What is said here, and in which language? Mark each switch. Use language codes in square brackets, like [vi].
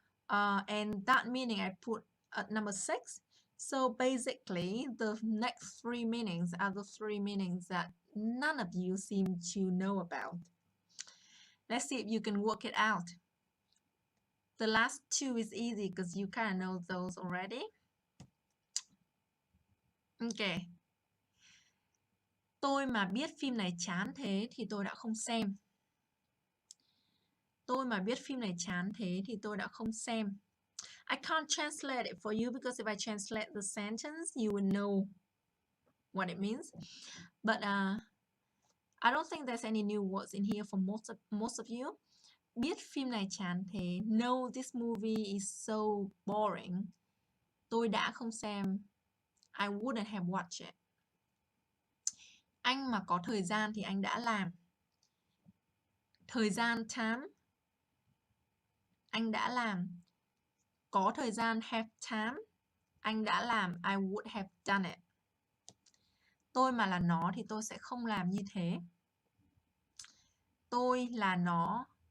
[en] And that meaning I put at number 6. So basically, the next 3 meanings are the 3 meanings that none of you seem to know about. Let's see if you can work it out. The last 2 is easy because you kind of know those already. Okay. [vi] Tôi mà biết phim này chán thế thì tôi đã không xem. Tôi mà biết phim này chán thế thì tôi đã không xem. [en] I can't translate it for you because if I translate the sentence, you will know what it means. But I don't think there's any new words in here for most of you. [vi] Biết phim này chán thế. [en] No, this movie is so boring. [vi] Tôi đã không xem. [en] I wouldn't have watched it. [vi] Anh mà có thời gian thì anh đã làm. Thời gian time. Anh đã làm. Có thời gian [en] have time. [vi] Anh đã làm. [en] I would have done it. [vi] Tôi mà là nó thì tôi sẽ không làm như thế. Tôi là nó.